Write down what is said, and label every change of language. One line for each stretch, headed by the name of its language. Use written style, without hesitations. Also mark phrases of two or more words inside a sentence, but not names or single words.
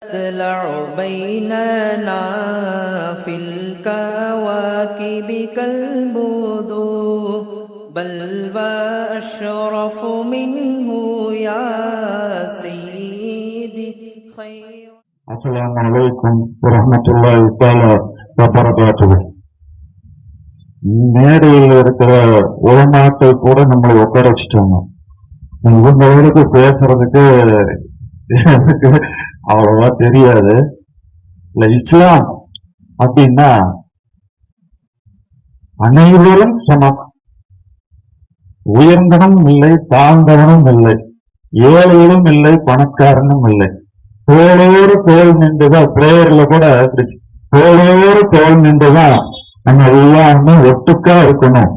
Arabic: تطلع بيننا في الكواكب كالبدور بل وأشرف منه يا سيدي خير. السلام عليكم ورحمة الله تعالى وبركاته.
Tamil: மேடையில் இருக்கிற உலமாக்கள் கூட நம்மளை உட்கார வச்சுட்டாங்க. இவங்க வரைக்கு பேசுறதுக்கு எனக்கு அவ்வளவா தெரியாது. இல்ல, இஸ்லாம் அப்படின்னா அனைவரும் சமம், உயர்ந்தவனும் இல்லை தாழ்ந்தவனும் இல்லை, ஏழைகளும் இல்லை பணக்காரனும் இல்லை, தோளோடு தோல் நின்றுதான் பிரேயர்ல கூட தோளோடு தோல் நின்றுதான் நம்ம எல்லாருமே ஒட்டுக்கா இருக்கணும்.